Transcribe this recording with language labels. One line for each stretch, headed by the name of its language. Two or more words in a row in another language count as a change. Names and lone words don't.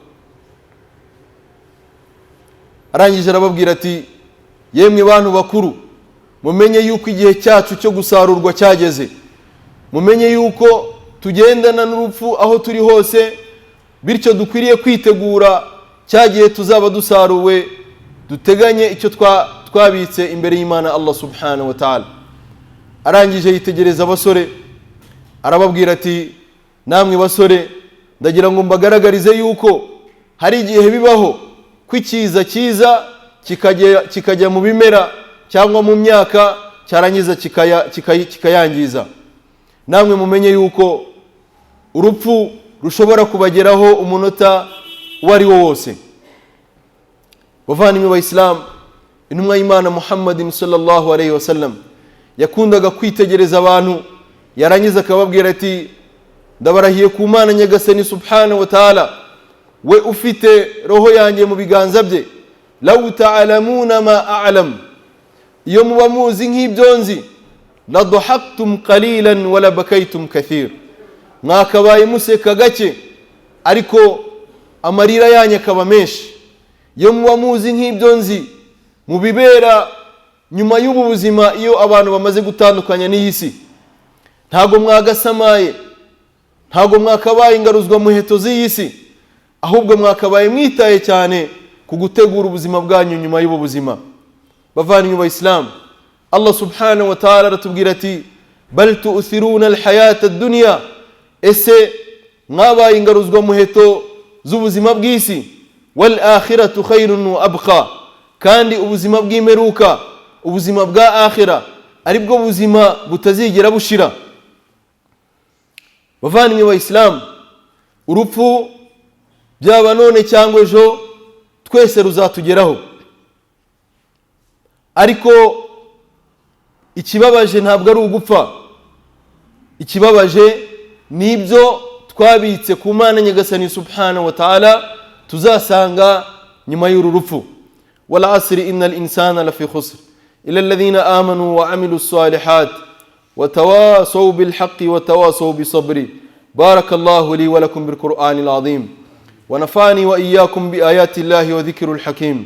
Kinyarwanda: Arangije arababwira ati, yemwe bantu bakuru, mumenye yuko igihe cyacu cyo gusarurwa cyageze. Mumenye yuko tugendana n'urupfu aho turi hose, bityo dukwiriye kwitegura cya gihe tuzaba dusaruwe, duteganye icyo twabitse imbere y'Imana Allah
Arabic: سبحانه وتعالى.
Kinyarwanda: Arangije yitegereza abasore, arababwira ati, namwe basore, ndagira ngo mbagaragarize yuko hari igihe bibaho kwikiza cyiza kikajya mu bimera cyangwa mu myaka, cyarangiza kikayangiza. Namwe mumenye yuko urupfu rushobora kubageraho umunota wari wo wose. Bavandimwe b'Islam, intumwa y'Imana Muhammadin
Arabic: صلى الله عليه وسلم
Kinyarwanda: yakundaga kwitegereza abantu, yarangiza akababwira ati, ndabarahiye ku Mana Nyagasani
Arabic: سبحانه وتعالى,
Kinyarwanda: we ufite roho yanjye mu biganza bye,
Arabic: لو تعلمون ما أعلم,
Kinyarwanda: iyo muba muzi nk'ibyo nzi,
Arabic: لضحكتم قليلا ولبكيتم كثيرا,
Kinyarwanda: mwakabaye museka gake ariko amarira yanyu akaba menshi. Iyo muba muzi nk'ibyo nzi, mu bibera nyuma y'ubu buzima iyo abantu bamaze gutandukanya n'iyi si, ntago mwagasamaye, ntago mwakabaye ingaruzwa muheto z'iyi si, ahubwo mwakabaye mwitaye cyane ku gutegura ubuzima bwanyu nyuma y'ubu buzima. Bavandimwe b'Islam, Allah
Arabic: سبحانه وتعالى
Kinyarwanda: aratubwira ati,
Arabic: بل تؤثرون الحياة الدنيا,
Kinyarwanda: ese mwabaye ingaruzwa muheto z'ubuzima bw'isi,
Arabic: والآخرة خير وأبقى,
Kinyarwanda: kandi ubuzima bw'imeruka, ubuzima bwa akhira aribwo buzima butazigera bushira. Bavandimwe b'Islam, urupfu byaba none cyangwa ejo twese ruzatugeraho, ariko ikibabaje ntabwo ari ugupfa, ikibabaje nibyo twabitse ku Mana Nyagasani
Arabic: سبحانه وتعالى
Kinyarwanda: tuzasanga nyuma y'uru rupfu.
Arabic: والعصر إن الإنسان لفي خسر إلا الذين آمنوا وعملوا الصالحات وتواصوا بالحق وتواصوا بالصبر. بارك الله لي ولكم بالقرآن العظيم ونفعني وإياكم بآيات الله والذكر الحكيم.